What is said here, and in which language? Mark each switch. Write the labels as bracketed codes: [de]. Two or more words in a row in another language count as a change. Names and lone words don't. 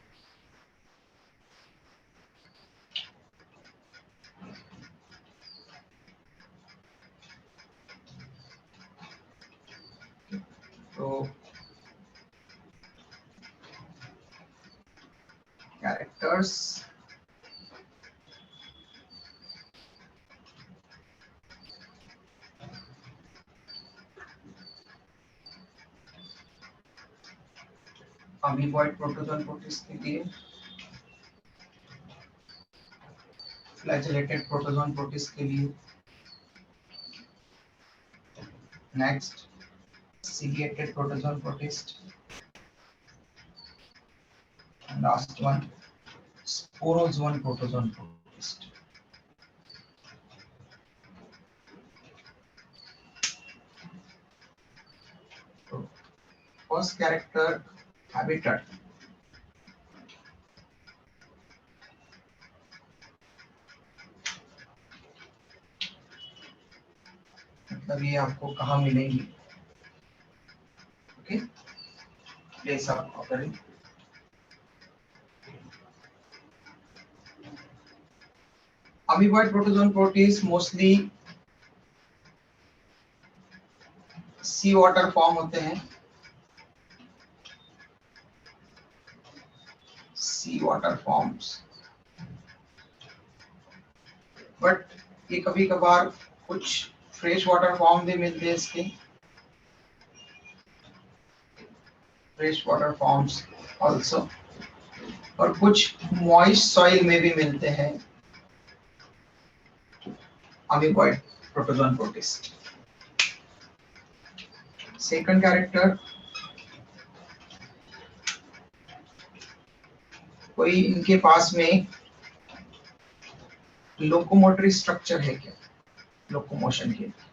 [hi] तो कैरेक्टर्स, [en] amoeboid protozoan protist [hi] के लिए, [en] flagellated protozoan protist [hi] के लिए, [en] next ciliated protozoan protist, and last one sporozoan protozoan protist. So first character, habitat. [hi] मतलब ये आपको कहाँ मिलेंगी. [en] okay, place of operation. Amoeboid protozoan protist mostly sea water form [hi] होते हैं, [en] sea water forms, but [hi] ये कभी कभार कुछ [en] fresh water form [hi] भी मिलते हैं इसके, [en] fresh water forms also, [hi] और कुछ [en] moist soil [hi] में भी मिलते हैं [en] amoeboid protozoan protist. Second character, [hi] कोई इनके पास में [en] locomotory structure [hi] है क्या, लोकोमोशन के.